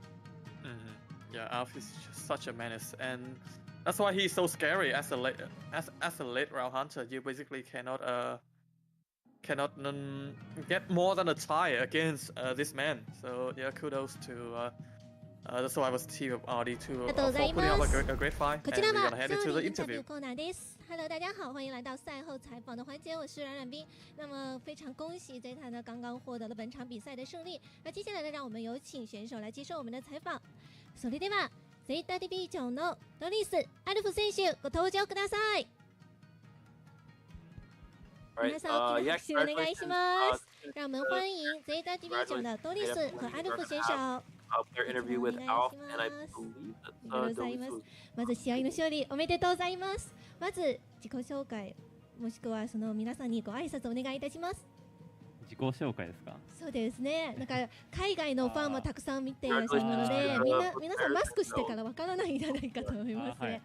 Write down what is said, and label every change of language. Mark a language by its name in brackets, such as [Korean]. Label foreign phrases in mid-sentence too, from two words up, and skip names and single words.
[English] Yeah, Alf is just such a menace, and that's why he's so scary as a late round hunter. You basically cannot get more than a tie against this man. So yeah, kudos to the Survivors team of RD2 for putting up a great fight. And we're gonna head into the interview. [Chinese] Hello， 大家好，欢迎来到赛后采访的环节，我是冉冉冰。那么非常恭喜ZETA呢刚刚获得了本场比赛的胜利。那接下来呢，让我们有请选手来接受我们的采访。 [Japanese] それではZETAディビジョンのドリス・アルフ選手ご登場ください。皆さん、拍手お願いします。 [Chinese] 让我们欢迎 ZETA ディビジョン的ドリス和アルフ選手。 [English] Their interview with Alf, and I believe that [Japanese] まず試合の勝利おめでとうございます。まず自己紹介もしくはその皆さんにご挨拶お願いいたします。自己紹介ですか？そうですね。なんか海外のファンもたくさん見ていらっしゃるので、皆さんマスクしてからわからないんじゃないかと思いますね。